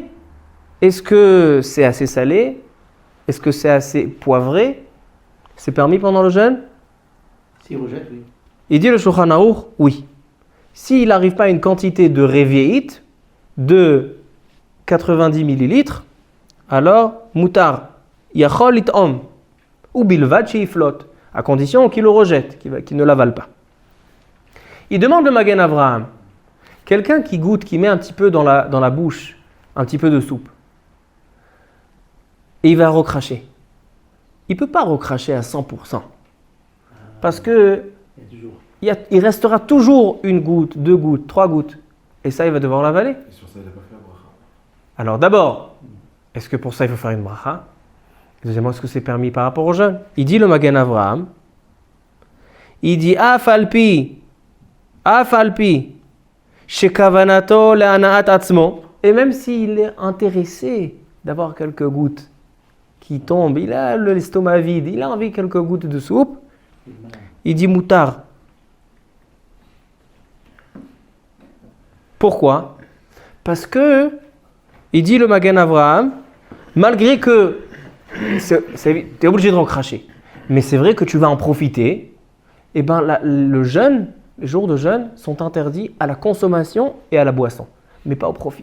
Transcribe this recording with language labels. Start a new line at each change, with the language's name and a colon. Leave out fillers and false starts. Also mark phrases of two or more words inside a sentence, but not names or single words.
French: Est-ce que c'est assez salé? Est-ce que c'est assez poivré? C'est permis pendant le jeûne? S'il rejette, oui. Il dit le Shulchan Aruch, oui. S'il n'arrive pas à une quantité de révéit de 90 millilitres, alors,
Hebrew: מותר, יכול לטעום, ובלבד שיפלוט,
French: à condition qu'il le rejette, qu'il ne l'avale pas. Il demande le Magen Avraham, quelqu'un qui goûte, qui met un petit peu dans la bouche, un petit peu de soupe, et il va recracher. Il ne peut pas recracher à 100%, parce que il restera toujours une goutte, 2 gouttes, 3 gouttes, et ça, il va devoir l'avaler. Et sur ça, il n'a pas fait la bracha. Alors d'abord, est-ce que pour ça, il faut faire une bracha? Deuxièmement, est-ce que c'est permis par rapport au jeûne? Il dit le Magen Avraham, il dit
Hebrew: אף על פי שכוונתו לענות עצמו,
French: et même s'il est intéressé d'avoir quelques gouttes qui tombent, il a l'estomac vide, il a envie de quelques gouttes de soupe, il dit moutar. Pourquoi? Parce que, il dit le Magen Avraham, malgré que tu es obligé de recracher, mais c'est vrai que tu vas en profiter, et ben le jeûne, les jours de jeûne sont interdits à la consommation et à la boisson, mais pas au profit.